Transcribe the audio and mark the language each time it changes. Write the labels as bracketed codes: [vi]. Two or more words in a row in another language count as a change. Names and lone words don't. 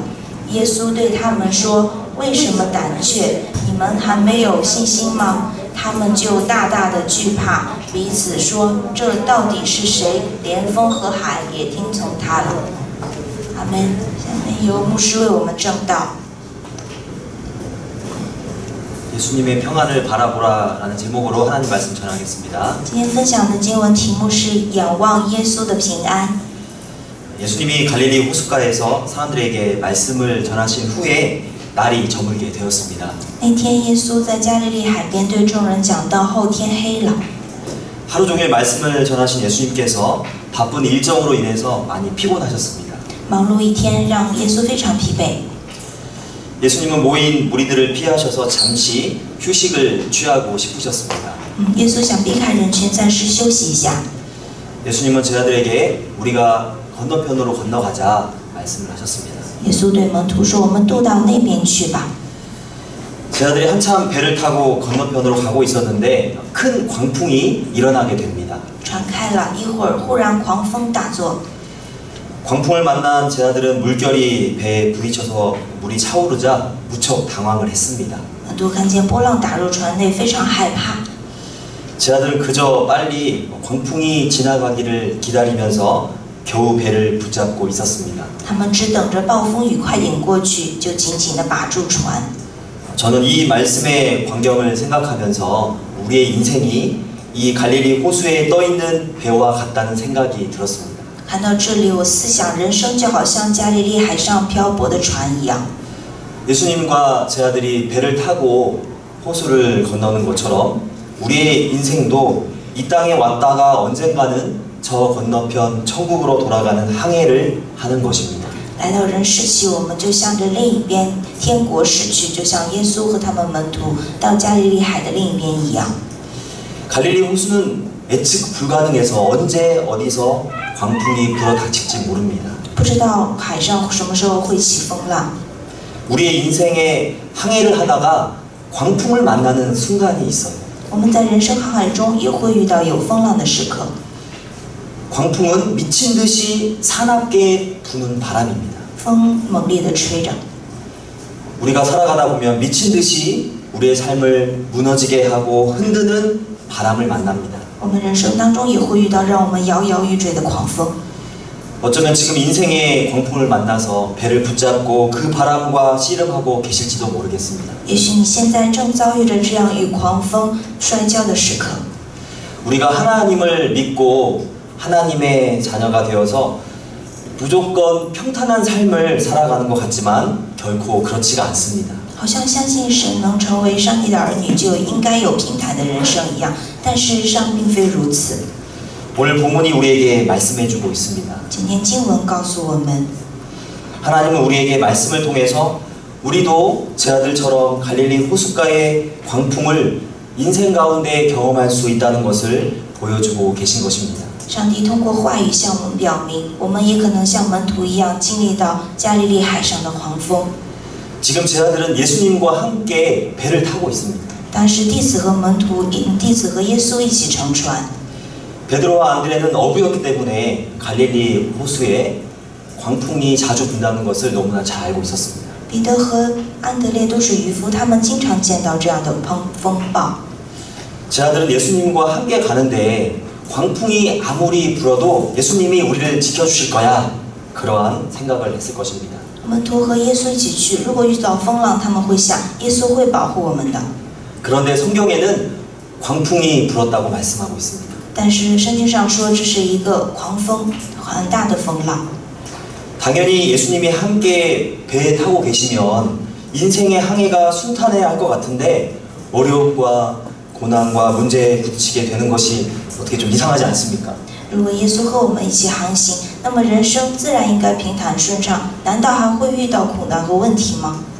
[zh] 耶稣对他们说：为什么胆怯？你们还没有信心吗？他们就大大的惧怕，彼此说：这到底是谁？连风和海也听从他了。阿们。下面由牧师为我们证道。 [ko] 예수님의 평안을 바라보라라는 제목으로 하나님 말씀 전하겠습니다. [zh] 今天分享的经文题目是仰望耶稣的平安。 [ko] 예수님이 갈릴리 호숫가에서 사람들에게 말씀을 전하신 후에 날이 저물게 되었습니다. [zh] 那天耶稣在加利利海边对众人讲道后，天黑了。 [ko] 하루 종일 말씀을 전하신 예수님께서 바쁜 일정으로 인해서 많이 피곤하셨습니다. [zh] 忙碌一天，让耶稣非常疲惫。 [ko] 예수님은 모인 무리들을 피하셔서 잠시 휴식을 취하고 싶으셨습니다. [zh] 耶稣想避开人群，暂时休息一下。 [ko] 예수님은 제자들에게 우리가 건너편으로 건너가자 말씀을 하셨습니다. [zh] 耶稣对门徒说：“我们渡到那边去吧。” [ko] 제자들이 한참 배를 타고 건너편으로 가고 있었는데 큰 광풍이 일어나게 됩니다. [zh] 船开了一会儿，忽然狂风大作。 [ko] 광풍을 만난 제자들은 물결이 배에 부딪혀서 물이 차오르자 무척 당황을 했습니다. [zh] 门徒看见波浪打入船内，非常害怕。 [ko] 제자들은 그저 빨리 광풍이 지나가기를 기다리면서 겨우 배를 붙잡고 있었습니다. [zh] 他们只等着暴风雨快点过去，就紧紧地把住船。 [ko] 저는 이 말씀의 광경을 생각하면서 우리의 인생이 이 갈릴리 호수에 떠 있는 배와 같다는 생각이 들었습니다. [zh] 看到这里，我思想人生就好像加利利海上漂泊的船一样。 [ko] 예수님과 제자들이 배를 타고 호수를 건너는 것처럼 우리의 인생도 이 땅에 왔다가 언젠가는 저 건너편 천국으로 돌아가는 항해를 하는 것입니다. [zh] 来到人世期，我们就向着另一边天国驶去，就像耶稣和他们门徒到加利利海的另一边一样。 [ko] 갈릴리 호수는 예측 불가능해서 언제 어디서 광풍이 불어닥칠지 모릅니다. [zh] 不知道海上什么时候会起风浪。 [ko] 우리의 인생에 항해를 하다가 광풍을 만나는 순간이 있어요. [zh] 我们在人生航海中也会遇到有风浪的时刻。 [ko] 광풍은 미친 듯이 사납게 부는 바람입니다. [zh] 风猛烈地吹着， [ko] 우리가 살아가다 보면 미친 듯이 우리의 삶을 무너지게 하고 흔드는 바람을 만납니다. [zh] 我们人生当中也会遇到让我们摇摇欲坠的狂风。 [ko] 어쩌면 지금 인생의 광풍을 만나서 배를 붙잡고 그 바람과 씨름하고 계실지도 모르겠습니다. [zh] 也许你现在正遭遇着这样与狂风摔跤的时刻。 [ko] 우리가 하나님을 믿고 하나님의 자녀가 되어서 무조건 평탄한 삶을 살아가는 것 같지만 결코 그렇지가 않습니다. [zh] 好像相信神能成为上帝的儿女，就应该有平坦的人生一样，但事实上并非如此。 [ko] 오늘 본문이 우리에게 말씀해주고 있습니다. [zh] 今天经文告诉我们， [ko] 하나님은 우리에게 말씀을 통해서 우리도 제자들처럼 갈릴리 호숫가의 광풍을 인생 가운데 경험할 수 있다는 것을 보여주고 계신 것입니다. [zh] 上帝通过话语向我们表明，我们也可能像门徒一样经历到加利利海上的狂风。 [ko] 지금 제자들은 예수님과 함께 배를 타고 있습니다. [zh] 当时弟子和耶稣一起乘船。 [ko] 베드로와 안드레는 어부였기 때문에 갈릴리 호수에 광풍이 자주 분다는 것을 너무나 잘 알고 있었습니다. [zh] 彼得和安德烈都是渔夫，他们经常见到这样的风暴。 [ko] 제자들은 예수님과 함께 가는데 광풍이 아무리 불어도 예수님이 우리를 지켜주실 거야. 그러한 생각을 했을 것입니다. [zh] 门徒和耶稣一起去，如果遇到风浪，他们会想耶稣会保护我们的。 [ko] 그런데 성경에는 광풍이 불었다고 말씀하고 있습니다. [zh] 但是圣经上说这是一个狂风，很大的风浪。 [ko] 당연히 예수님이 함께 배에 타고 계시면 인생의 항해가 순탄해야 할 것 같은데 어려움과 고난과 문제에 부딪히게 되는 것이 어떻게 좀 이상하지 않습니까? [zh] 如果耶稣和我们一起航行，那么人生自然应该平坦顺畅，难道还会遇到苦难和问题吗？